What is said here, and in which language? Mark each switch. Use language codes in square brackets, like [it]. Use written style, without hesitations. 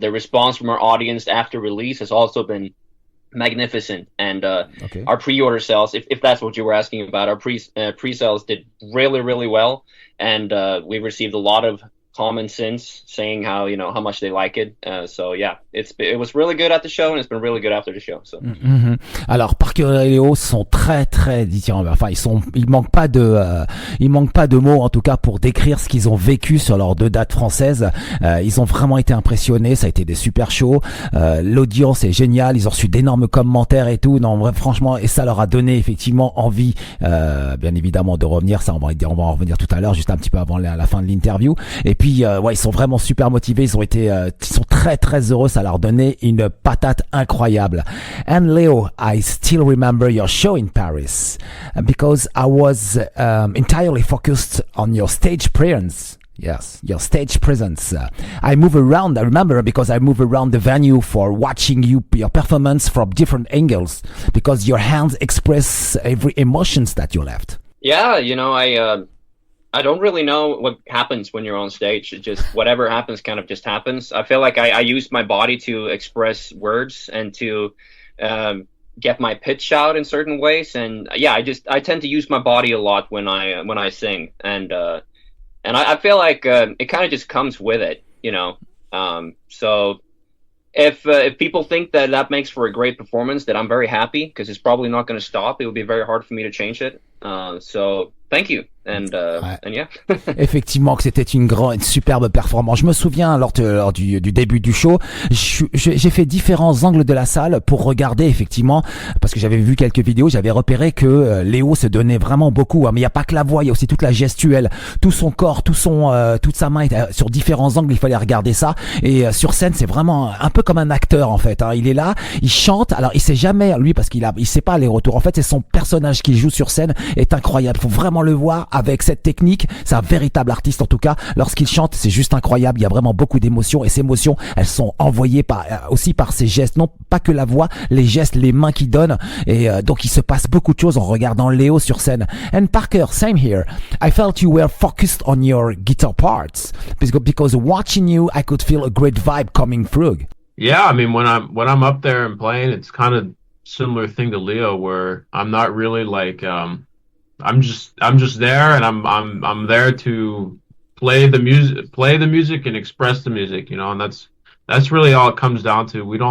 [en] The response from our audience after release has also been magnificent, and our pre-order sales, if that's what you were asking about, our pre-sales did really, really well, and we received a lot of comments since saying how much they like it. So yeah, it was really good at the show, and it's been really good after the show. So. [fr] Alors Parker et Léo sont très très différents. Enfin, il manque pas de mots en tout cas pour décrire ce qu'ils ont vécu sur leurs deux dates françaises. Ils ont vraiment été impressionnés. Ça a été des super shows. L'audience est géniale. Ils ont reçu d'énormes commentaires et tout. Non, vrai, franchement, et ça leur a donné effectivement envie, bien évidemment, de revenir. Ça, on va en revenir tout à l'heure, juste un petit peu avant la fin de l'interview. Et puis, ils sont vraiment super motivés. Ils sont très très heureux. Ça leur donnait une patate incroyable. [en] And Leo, I still remember your show in Paris because I was entirely focused on your stage presence. Yes, your stage presence. I move around. I remember because I move around the venue for watching your performance from different angles, because your hands express every emotions that you left. Yeah, I don't really know what happens when you're on stage. It just, whatever happens kind of just happens. I feel like I use my body to express words and to get my pitch out in certain ways. And yeah, I tend to use my body a lot when I sing. And I feel like it kind of just comes with it, So if people think that makes for a great performance, then I'm very happy, because it's probably not going to stop. It would be very hard for me to change it. So thank you. And yeah. [fr] Effectivement que c'était une superbe performance. Je me souviens lors du début du show, j'ai fait différents angles de la salle pour regarder effectivement, parce que j'avais vu quelques vidéos, j'avais repéré que Léo se donnait vraiment beaucoup, hein, mais il y a pas que la voix, il y a aussi toute la gestuelle, tout son corps, toute sa main sur différents angles, il fallait regarder ça. Et sur scène, c'est vraiment un peu comme un acteur en fait, hein. Il est là, il chante, alors il sait jamais lui, parce il sait pas les retours. En fait, c'est son personnage qu'il joue sur scène est incroyable. Faut vraiment vraiment le voir avec cette technique. C'est un véritable artiste en tout cas. Lorsqu'il chante, c'est juste incroyable. Il y a vraiment beaucoup d'émotions et ces émotions, elles sont envoyées aussi par ses gestes. Non pas que la voix, les gestes, les mains qu'il donne. Et donc il se passe beaucoup de choses en regardant Léo sur scène. [en] And Parker, same here. I felt you were focused on your guitar parts because watching you, I could feel a great vibe coming through. Yeah, I mean when I'm up there and playing, it's kind of similar thing to Leo where I'm not really like I'm just there and I'm there to play the music and express the music, you know, and that's really all it comes down to.